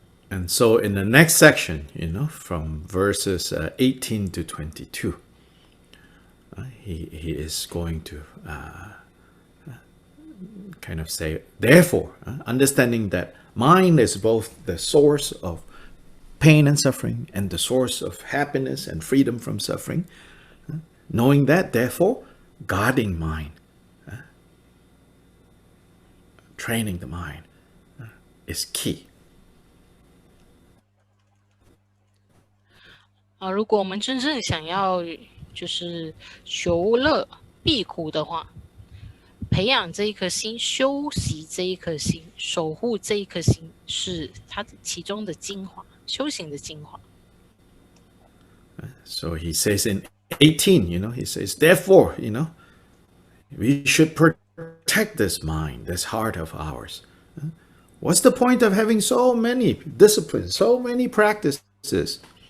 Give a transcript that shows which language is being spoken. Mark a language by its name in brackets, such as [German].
[English] And so in the next section, from verses 18 to 22, he is going to kind of say, therefore, understanding that mind is both the source of pain and suffering and the source of happiness and freedom from suffering, knowing that, therefore, guarding mind, training the mind is key. [Chinese] 如果我们真正想要就是求乐避苦的话，培养这一颗心，修习这一颗心，守护这一颗心，是它其中的精华，修行的精华。 [English] So he says in 18, he says, therefore, we should protect this mind, this heart of ours. What's the point of having so many disciplines, so many practices?